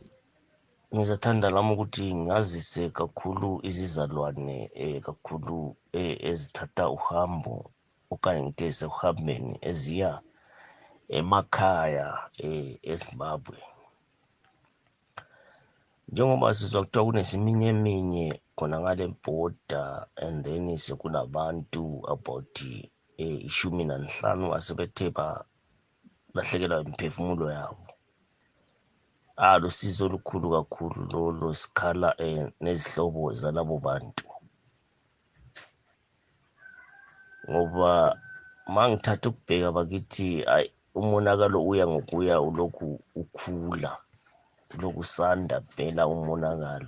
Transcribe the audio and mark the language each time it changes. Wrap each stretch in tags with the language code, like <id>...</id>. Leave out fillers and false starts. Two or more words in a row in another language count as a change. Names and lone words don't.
<nd>Ngizathanda lami ukuthi ngazise kakhulu izizalwane kakhulu ezithatha uhambo okanye ngithi esehambeni eziya emakhaya eZimbabwe. Njengoba sizwa kuthiwa kunesiminyeminya khona ngale border,</nd> <en>and then</en> <nd>sekunabantu about 15 asebethe balahlekelwa imiphefumulo yabo. Lusizo olukhulu kakhulu lo sikhala nezihlobo zalabo bantu, ngoba mangithatha ukubheka bakithi umonakalo uya ngokuya ulokhu ukhula, ulokhu sanda phela umonakalo.</nd>